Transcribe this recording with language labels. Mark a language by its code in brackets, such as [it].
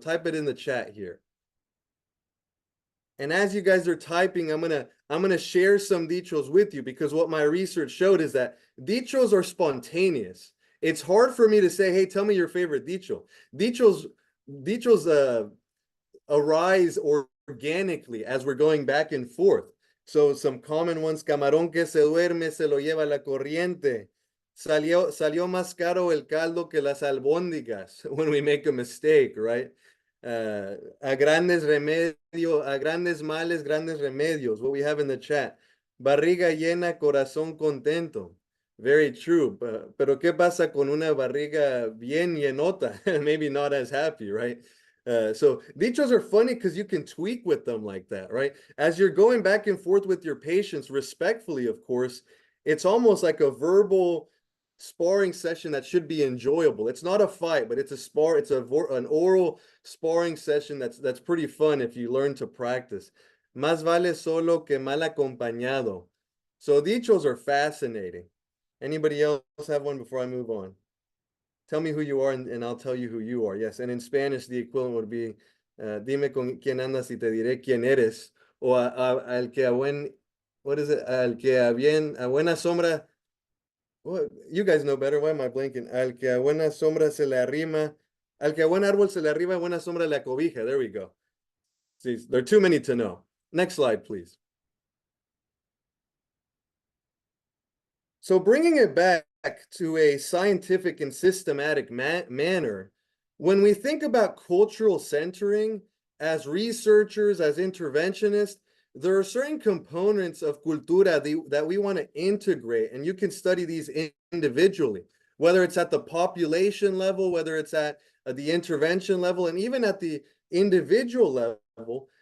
[en] Type it in the chat here. And as you guys are typing, I'm gonna share some dichos with you, because what my research showed is that dichos are spontaneous. It's hard for me to say, hey, tell me your favorite dicho. Dichos arise organically as we're going back and forth. So some common ones: [es] camarón que se duerme se lo lleva la corriente. Salió más caro el caldo que las albóndigas, [en] when we make a mistake, right? [es] A grandes males, grandes remedios, [en] what we have in the chat. [es] Barriga llena, corazón contento. [en] Very true. [es] Pero ¿qué pasa con una barriga bien llenota? [en] Maybe not as happy, right? So dichos are funny because you can tweak with them like that, right? As you're going back and forth with your patients, respectfully, of course, it's almost like a verbal sparring session that should be enjoyable. It's not a fight, but it's a spar. It's an oral sparring session that's pretty fun if you learn to practice. [es] Más vale solo que mal acompañado. [en] So dichos are fascinating. Anybody else have one before I move on? Tell me who you are, and I'll tell you who you are. Yes, and in Spanish, the equivalent would be, [es] dime con quién andas y te diré quién eres. O al que a buen, [en] what is it? [es] Al que a buena sombra. [en] Well, you guys know better. Why am I blanking? [es] Al que a buena sombra se le arrima. Al que a buen árbol se le arrima, buena sombra le acobija. [en] There we go. See, there are too many to know. Next slide, please. So bringing it back to a scientific and systematic manner, when we think about cultural centering, as researchers, as interventionists, there are certain components of cultura that we want to integrate, and you can study these individually, whether it's at the population level, whether it's at the intervention level, and even at the individual level.